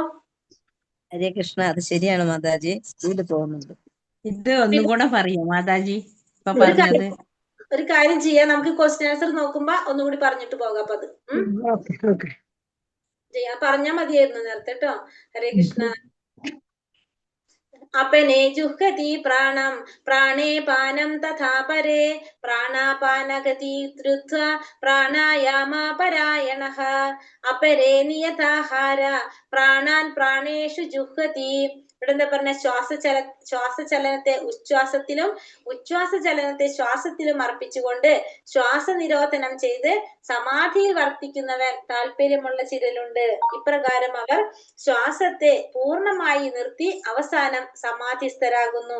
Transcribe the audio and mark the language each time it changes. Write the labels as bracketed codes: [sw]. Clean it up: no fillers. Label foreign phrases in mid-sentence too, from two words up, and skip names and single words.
[ml] ഹരേ കൃഷ്ണ, അത് ശരിയാണ് മാതാജി, സ്പീഡ് പോകുന്നുണ്ട്. ഇത് ഒന്നും കൂടെ പറയൂ മാതാജി, ഇപ്പൊ പറഞ്ഞത്. ഒരു കാര്യം ചെയ്യാം, നമുക്ക് [en] question answer [ml] നോക്കുമ്പോ ഒന്നുകൂടി പറഞ്ഞിട്ട് പോകാം. അപ്പൊ അത് ചെയ്യാം, പറഞ്ഞാ മതിയായിരുന്നു നേരത്തെ കേട്ടോ. ഹരേ കൃഷ്ണ. [sa] अपने जुह्वति प्राणं प्राणे पानं तथा परे प्राणापानगति कृत्वा प्राणायामपरायणः अपरे नियताहार प्राणान् प्राणेषु जुह्वति. [ml] ഇവിടെ എന്താ പറഞ്ഞ? ശ്വാസചലനത്തെ ഉച്ഛ്വാസത്തിലും ഉച്ഛ്വാസചലനത്തെ ശ്വാസത്തിലും അർപ്പിച്ചുകൊണ്ട് ശ്വാസനിരോധനം ചെയ്ത് സമാധിയിൽ വർത്തിക്കുന്നവർ താല്പര്യമുള്ള ചിലരുണ്ട്. ഇപ്രകാരം അവർ ശ്വാസത്തെ പൂർണ്ണമായി നിർത്തി അവസാനം സമാധിസ്ഥരാകുന്നു.